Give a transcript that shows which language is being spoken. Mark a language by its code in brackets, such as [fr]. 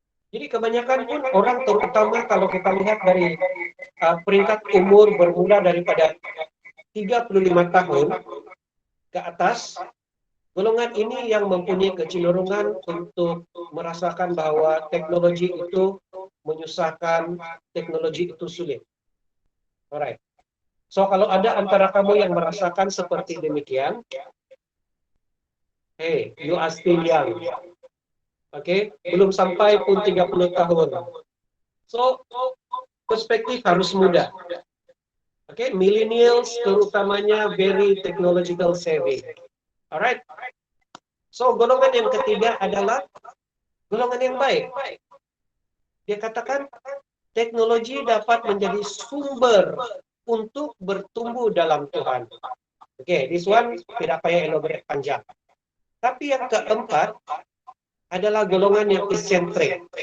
[ms] Jadi kebanyakan pun orang, terutama kalau kita lihat dari peringkat umur bermula daripada 35 tahun ke atas, golongan ini yang mempunyai kecenderungan untuk merasakan bahwa teknologi itu menyusahkan, teknologi itu sulit. [en] Alright. [ms] So kalau ada antara kamu yang merasakan seperti demikian, [en] hey, you are still young. [ms] Okay, belum sampai pun 30 tahun. So perspektif harus muda. Okay, millennials terutamanya [en] very technological savvy. Alright. [ms] So golongan yang ketiga adalah golongan yang baik. Dia katakan teknologi dapat menjadi sumber untuk bertumbuh dalam Tuhan. Okay, [en] this one [ms] tidak payah elaborate panjang. Tapi yang keempat adalah golongan yang eccentric.